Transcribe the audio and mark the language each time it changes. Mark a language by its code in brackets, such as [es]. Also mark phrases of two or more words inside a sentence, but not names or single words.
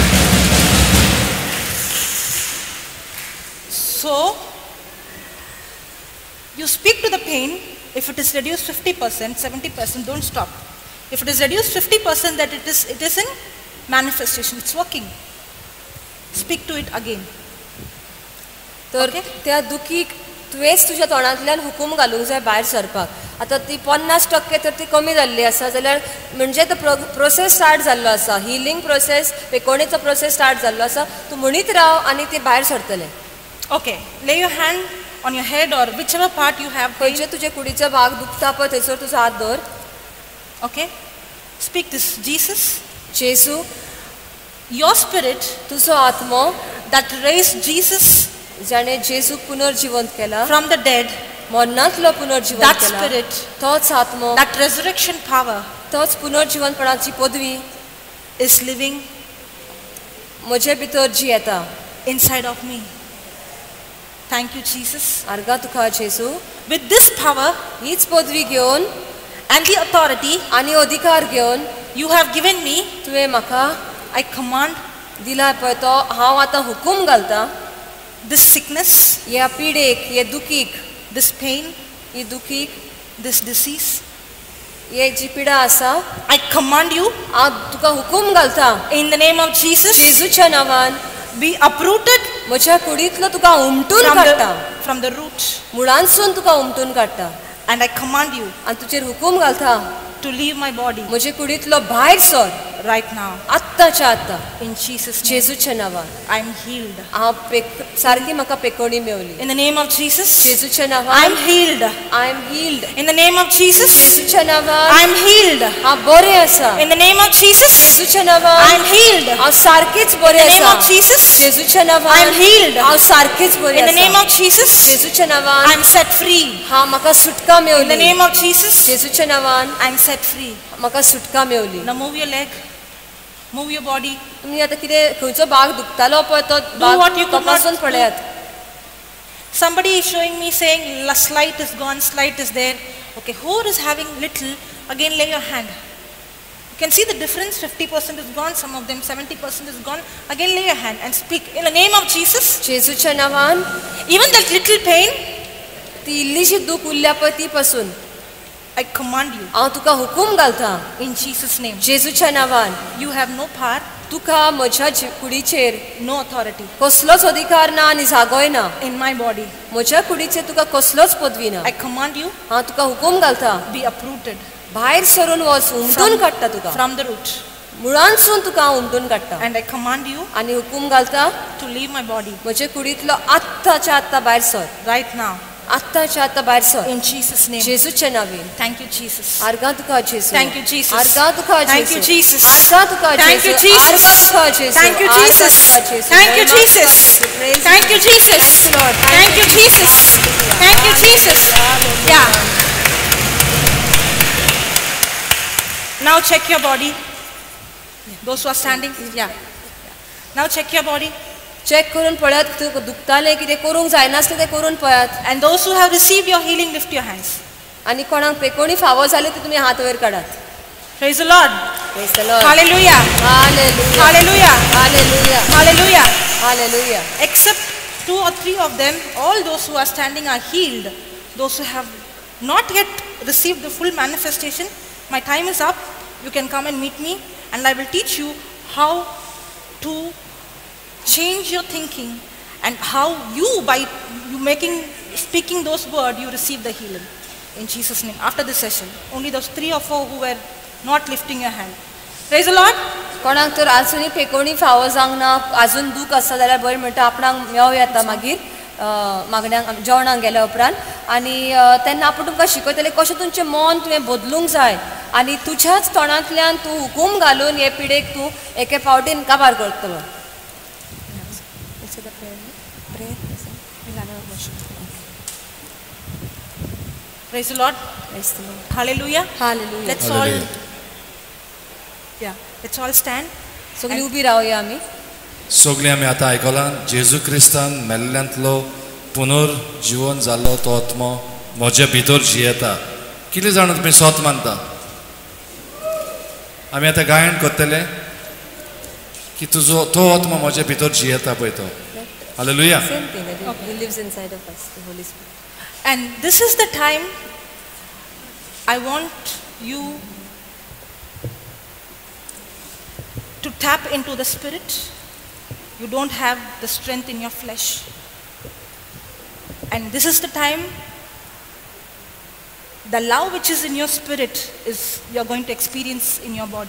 [en] So, you speak to the pain. If it is reduced 50%, 70%, don't stop. If it is reduced 50%, that it is in manifestation. It's working. Speak to it again. [kok] तर [en] Okay. [kok] त्या दुखीक तुवेंच तुज्या तोंडांतल्यान हुकूम घालूंक जाय भायर सरपाक. आतां ती 50% तर ती कमी जाल्ली आसा जाल्यार म्हणजे तो [en] process start [kok] जाल्लो आसा. [en] healing process, [kok] पेकोणेचो प्रोसेस स्टार्ट जाल्लो आसा. तूं म्हणीत राव आनी ते भायर सरतले. [en] Okay. Lay your hand on your head or whichever part you have. [kok] खंयचे तुजे कुडीचो भाग दुखता पळय थंयसर तुजो हात दवर. [en] Okay. Speak this. Jesus, [kok] जेजू, [en] your spirit [kok] तुजो आत्मो [en] that raised Jesus [kok] जाणे जेजूक पुनर्जिवंत केला, [en] from the dead, [kok] मरणांतलो पुनर्जिवंत [en] that [kok] केला, [en] spirit, [kok] तोच आत्मो, [en] that resurrection power [kok] तोच पुनर्जिवंतपणाची पदवी [en] is living [kok] म्हजे भितर जियेता. [en] inside of me. Thank you, Jesus. [kok] आर्गा तुका जेजू. [en] With this power [kok] हीच पदवी घेवन [en] and the authority [kok] आनी अधिकार घेवन [en] you have given me, [kok] तुवें म्हाका [en] I command [kok] दिला पळय तो हांव आतां हुकूम घालता. [en] this sickness, [kok] ह्या पिडेक, हे दुखीक, [en] this pain, [kok] ही दुखीक, [en] this disease. [kok] हे जी पिडा आसा, [en] I command you [kok] हांव तुका हुकूम घालता. [en] in the name of Jesus, [kok] जेजूच्या नांवान [en] be uprooted [kok] म्हज्या कुडींतलो तुका उमटून काडटा. [en] from the root. [kok] मुळांसून तुका उमटून काडटा. [en] And I command you [kok] आनी तुजेर हुकूम घालता [en] to leave my body [kok] म्हजे कुडींतलो भायर सर [en] right now. [kok] आत्ताच्या आत्ता [en] In Jesus' name, [kok] जेजूच्या नांवान. [en] I am healed. [kok] हांव सारकी म्हाका पेकोणी मेवली. [en] In the name of Jesus, [kok] जेजूच्या [en] I [kok] नांवान [en] am healed. I am healed. In the name of Jesus, [kok] जेजूच्या नांवान [en] I am healed. [kok] हांव बरें आसा. [en] In the name of Jesus, [kok] जेजूच्या [en] I [kok] नांवान [en] am healed. [kok] हांव सारकीच [en] In [kok] बरें [en] the name [kok] आसा. [en] of Jesus, [kok] जेजूच्या [en] I [kok] नांवान [en] am healed. [kok] हांव सारकीच बरें [en] In the name [kok] आसा. [en] of Jesus, [kok] जेजूच्या [en] I [kok] नांवान [en] am set free. [kok] हांव म्हाका सुटका [en] In the [kok] मेवली. [en] name of Jesus, [kok] जेजूच्या नांवान [en] I am set free. [kok] म्हाका सुटका मेवली. [en] Now move your leg, move your body. [kok] तुमी आतां कितें खंयचो भाग दुखतालो पळय तो [en] what [kok] भाग [en] you could [kok] तपासून [en] not [kok] पळयात. [en] Somebody is showing me saying slight is gone, slight is there. Okay, who is having little? Again, lay your hand. You can see the difference. 50% is gone. Some of them 70% is gone. Again, lay your hand and speak in the name of Jesus. [kok] जेजूच्या नांवान [en] Even that little pain, [kok] ती इल्लीशी दूख उरल्या पळय ती पासून [en] I command you [kok] हांव तुका हुकूम घालता. [en] in Jesus' name. [kok] जेजूच्या नांवान [en] You have no power, [kok] तुका म्हज्या कुडीचेर [en] no authority [kok] कसलोच अधिकार ना आनी जागोय ना. [en] in my body. [kok] म्हज्या कुडीचेर तुका कसलोच पदवी ना. [en] I command you [kok] हांव तुका हुकूम घालता. [en] be uprooted [kok] भायर सरून वच, उमटून काडटा तुका. [en] from the root. [kok] मुळांसून तुका हांव उमटून काडटा. [en] And I command you [kok] आनी हुकूम घालता [en] to leave my body [kok] म्हजे कुडींतलो आत्ताच्या आत्ता भायर सर. [en] right now [kok] आत्ताच्या आत्ता भायर सर. [en] in Jesus' name. [kok] जेजूच्या नांवान. [en] Thank you, Jesus. [kok] आर्गा तुका जेजू. [en] Thank you, Jesus. [kok] आर्गा तुका [en] Thank you, [kok] जेजू. [en] Jesus. [kok] आर्गा तुका [en] Thank you, [kok] जेजू. [en] Jesus. [kok] आर्गा तुका जेजू. [en] Thank you, [kok] आर्गा [en] Jesus. [kok] तुका जेजू. [en] Thank you, Very much Jesus. God. We praise Thank you, Jesus. Thank you, Lord. Thank you, Jesus. Hallelujah. Thank you, Jesus. Hallelujah. Yeah. Now check your body. Those who are standing, yeah. Now check your body. [kok] चेक करून पळयात तुका दुखतालें कितें करूंक जायनासलें तें करून पळयात. [en] And those who have received your healing, lift your hands. [kok] आनी कोणाक पेकोणी फावो जाले ते तुमी हात वयर काडात. [en] Praise the Lord. Praise the Lord. Hallelujah. Hallelujah. Hallelujah. Hallelujah. Hallelujah. Hallelujah. Except 2 or 3 of them, all those who are standing are healed. Those who have not yet received the full manifestation, my time is up. You can come and meet me and I will teach you how to change your thinking and how you, by you speaking those words, you receive the healing. In Jesus' name. After this session, only those 3 or 4 who were not lifting your hand. Praise the Lord. [kok] कोणाक तर आजुनी पेकोणी फावो जावंक ना, आजून दूख आसा जाल्यार बरें म्हणटा आपणाक मेळों येता मागीर मागण्यांक जेवणाक गेल्या उपरांत. आनी तेन्ना आपूण तुमकां शिकयतलें कशें तुमचें मन तुवें बदलूंक जाय आनी तुज्याच तोंडांतल्यान तूं हुकूम घालून हे पिडेक तूं एके फावटीन काबार करतलो. [en] Praise the Lord. Hallelujah. Hallelujah. Let's all stand. [kok] सगळीं उबी रावया आमी. सगळीं आमी आतां आयकलां जेजू क्रिस्तान मेल्ल्यांतलो पुनर्जीवन जाल्लो तो आत्मो म्हज्या भितर जियेता. कितले जाण तुमी स्वत मानता? आमी आतां गायन करतले की तुजो तो आत्मो म्हज्या भितर जियेता पळय तो. हालेलुया. [en] Same thing. He lives inside of us, the Holy Spirit. And this is the time I want you to tap into the Spirit. You don't have the strength in your flesh. And this is the time the love which is in your spirit is you're going to experience in your body.